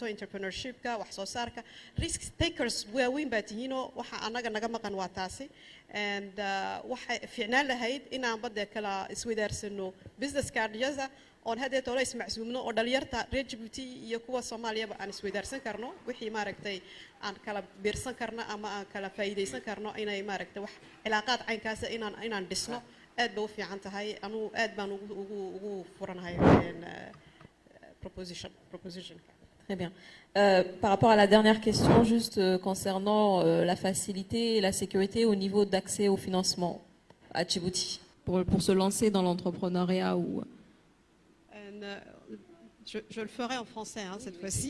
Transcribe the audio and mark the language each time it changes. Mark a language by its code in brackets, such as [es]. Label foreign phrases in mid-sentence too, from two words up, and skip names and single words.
[so] entrepreneurshipka wax soo saarka [en] risk takers [so] waaweyn baa tihiinoo waxa anaga naga maqan waa taasi and waxa fiicnaan lahayd inaan badda kala isweydaarsanno [en] business cardiyada [so] oon hadda toona ismacsuumno oo dhalinyarta reer Djibouti iyo kuwa Soomaaliyaba aan isweydaarsan karno wixii maaragtay aan kala beersan karno ama aan kala faa'iideysan karno inay maaragtay wax cilaaqaad caynkaas inaan dhisno aad baa u fiican tahay anu aad baan ugu furanahay proposition. [fr] Très bien. Par rapport à la dernière question, juste concernant la facilité et la sécurité au niveau d'accès au financement à Djibouti, pour se lancer dans l'entrepreneuriat ou... Je le ferai en français hein, cette fois-ci.